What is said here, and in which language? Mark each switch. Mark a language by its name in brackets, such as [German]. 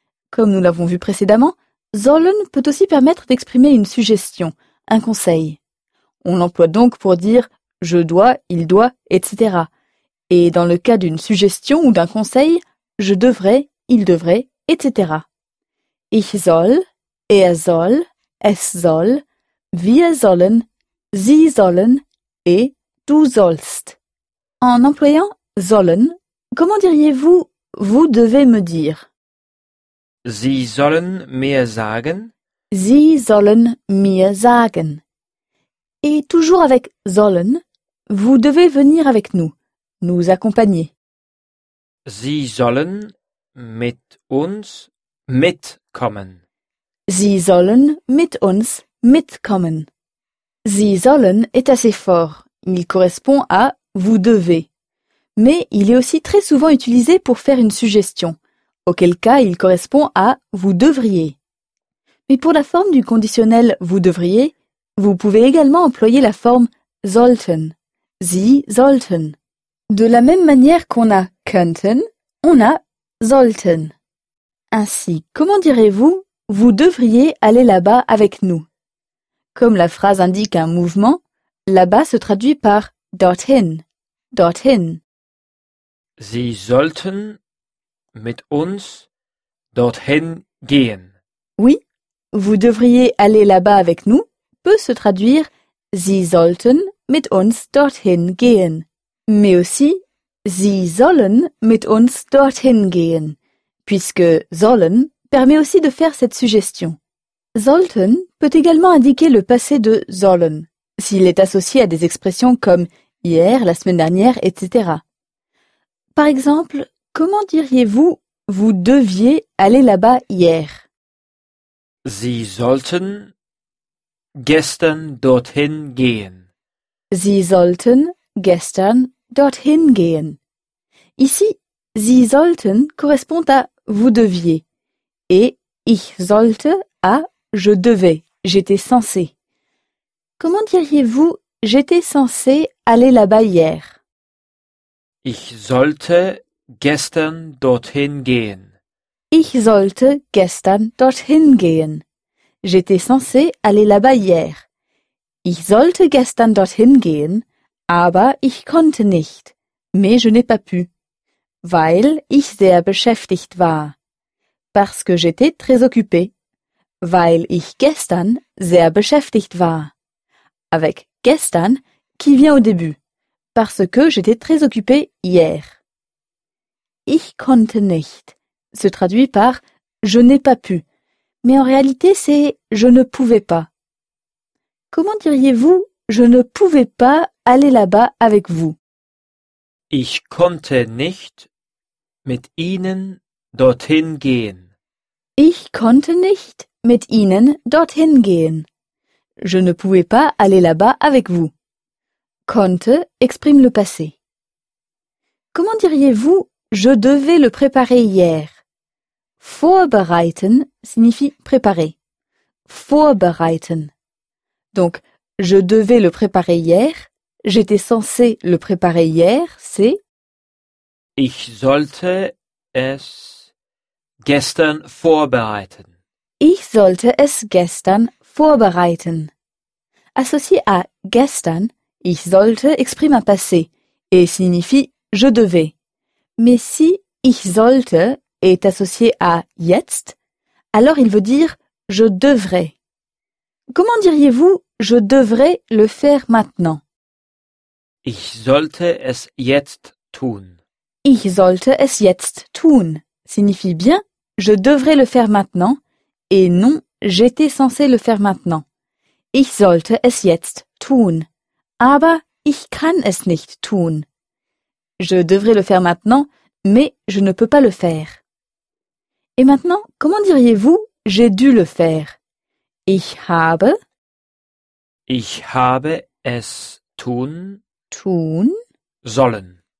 [French] Comme nous l'avons vu précédemment, sollen peut aussi permettre d'exprimer une suggestion, un conseil. On l'emploie donc pour dire « je dois »,« il doit », etc. Et dans le cas d'une suggestion ou d'un conseil, « je devrais », »,« il devrait », etc. [German] Ich soll, er soll, es soll, wir sollen, sie sollen et du sollst. [French] En employant sollen, comment diriez-vous vous devez me dire? [German] Sie sollen mir sagen. Sie sollen mir sagen. [French] Et toujours avec sollen, vous devez venir avec nous, nous accompagner. [German] Sie sollen mit uns mitkommen. Sie sollen mit uns mitkommen. [French] Sie sollen est assez fort. Il correspond à vous devez. Mais il est aussi très souvent utilisé pour faire une suggestion, auquel cas il correspond à vous devriez. Mais pour la forme du conditionnel vous devriez, vous pouvez également employer la forme sollten. Sie sollten. De la même manière qu'on a könnten, on a sollten. Ainsi, comment direz-vous vous devriez aller là-bas avec nous? Comme la phrase indique un mouvement, là-bas se traduit par dorthin. [German] Dorthin. Sie sollten mit uns dorthin gehen. [French] Oui, vous devriez aller là-bas avec nous peut se traduire [German] Sie sollten mit uns dorthin gehen. [French] Mais aussi [German] Sie sollen mit uns dorthin gehen. [French] Puisque sollen permet aussi de faire cette suggestion. Sollten peut également indiquer le passé de sollen, s'il est associé à des expressions comme hier, la semaine dernière, etc. Par exemple, comment diriez-vous vous deviez aller là-bas hier? [German] Sie sollten gestern dorthin gehen. Sie sollten gestern dorthin gehen. [French] Ici, Sie sollten correspond à vous deviez et ich sollte à je devais, j'étais censé. Comment diriez-vous j'étais censé aller là-bas hier? [German] Ich sollte gestern dorthin gehen. Ich sollte gestern dorthin gehen. [French] J'étais censé aller là-bas hier. [German] Ich sollte gestern dorthin gehen, aber ich konnte nicht. [French] Mais je n'ai pas pu. [German] Weil ich sehr beschäftigt war. [French] Parce que j'étais très occupé. [German] Weil ich gestern sehr beschäftigt war. [French] Avec gestern qui vient au début. Parce que j'étais très occupé hier. [German] Ich konnte nicht [French] se traduit par je n'ai pas pu. Mais en réalité, c'est je ne pouvais pas. Comment diriez-vous je ne pouvais pas aller là-bas avec vous? [German] Ich konnte nicht mit Ihnen dorthin gehen. Ich konnte nicht mit Ihnen dorthin gehen. [French] Je ne pouvais pas aller là-bas avec vous. Konnte exprime le passé. Comment diriez-vous je devais le préparer hier? Vorbereiten signifie préparer. [German] Vorbereiten. [French] Donc, je devais le préparer hier. J'étais censé le préparer hier, c'est [German] Ich sollte es gestern vorbereiten. Ich sollte es gestern vorbereiten. [French] Associé à gestern, ich sollte exprime un passé et signifie je devais. Mais si ich sollte est associé à jetzt, alors il veut dire je devrais. Comment diriez-vous je devrais le faire maintenant? [German] Ich sollte es jetzt tun. Ich sollte es jetzt tun [French] signifie bien je devrais le faire maintenant et non j'étais censé le faire maintenant. [German] Ich sollte es jetzt tun. Aber ich kann es nicht tun. [French] Je devrais le faire maintenant, mais je ne peux pas le faire. Et maintenant, comment diriez-vous j'ai dû le faire? [German] Ich habe. Ich habe es tun. Tun. Sollen.